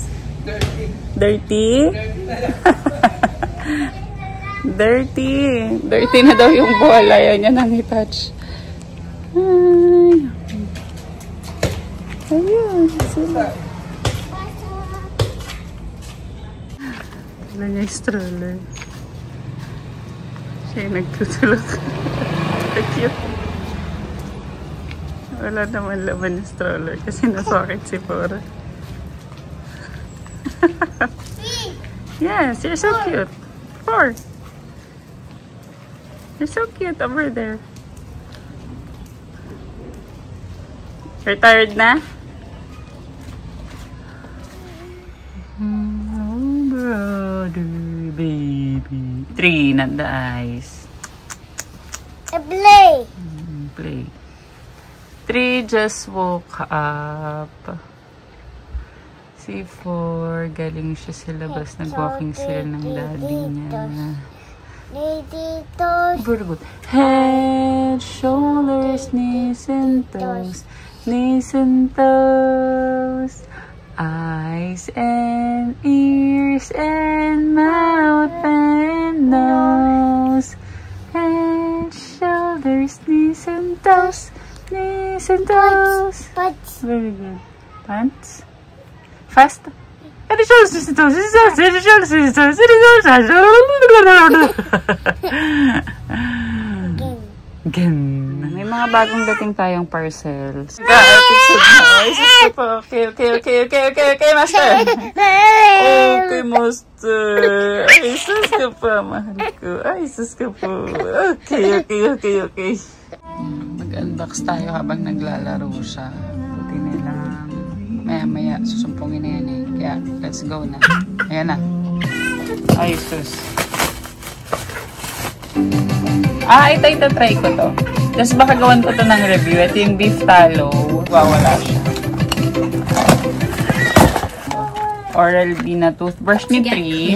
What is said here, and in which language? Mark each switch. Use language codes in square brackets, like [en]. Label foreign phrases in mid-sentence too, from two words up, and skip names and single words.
[en] Dirty? Dirty. [tl] Dirty na daw yung bola. Ayaw niya nang i-touch. Ay. Ayun. Wala niya yung stroller. Siya yung nagtutulog. Cute. Wala naman laman yung stroller kasi nasakit si Pora. [en] Yes, you're so cute. Four. You're so cute over there. You're tired na? Oh, brother, baby. 3, not the eyes. Play. Play. 3 just woke up. [tl] Si 4, galing siya sa labas. Nag-walking sila ng daddy niya. [en] Very good. Head, shoulders, knees and toes. Knees and toes. Eyes and ears and mouth and nose. Head, shoulders, knees and toes. Knees and toes. Pants. Very good. Pants. Fast. And the shoulders, knees and toes. And the shoulders, knees and toes. And the shoulders. Again. [tl] May mga bagong dating tayong parcels. [en] Okay, master. Okay, master. [tl] Ay, sus ka pa, mahal ko. Ay, sus ka po. Okay. Mag-unbox tayo habang naglalaro siya. Buti nilang maya-maya susumpungin na yan eh. Kaya, [en] let's go [tl] na. Ayan na. Ay, sus. Ito, try ko to. Tapos baka gawan ko to ng review. Ito yung beef talo. Wawala siya. Oral-B na toothbrush ni 3.